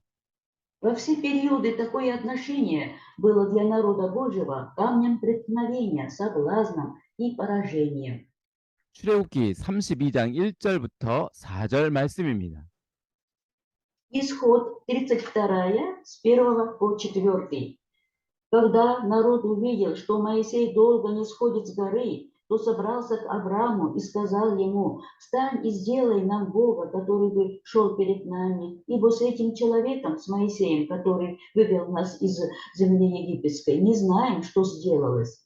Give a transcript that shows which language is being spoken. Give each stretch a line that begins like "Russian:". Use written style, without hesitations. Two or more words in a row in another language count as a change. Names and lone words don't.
Russian: Во все периоды такое отношение было для народа Божьего камнем преткновения, соблазном и поражением.
Korean: 출애굽기 32장 1절부터 4절 말씀입니다.
Russian: Исход 32, с 1 по 4. Когда народ увидел, что Моисей долго не сходит с горы, то собрался к Аврааму и сказал ему: «Встань и сделай нам Бога, который бы шел перед нами, ибо с этим человеком, с Моисеем, который вывел нас из земли египетской, не знаем, что сделалось».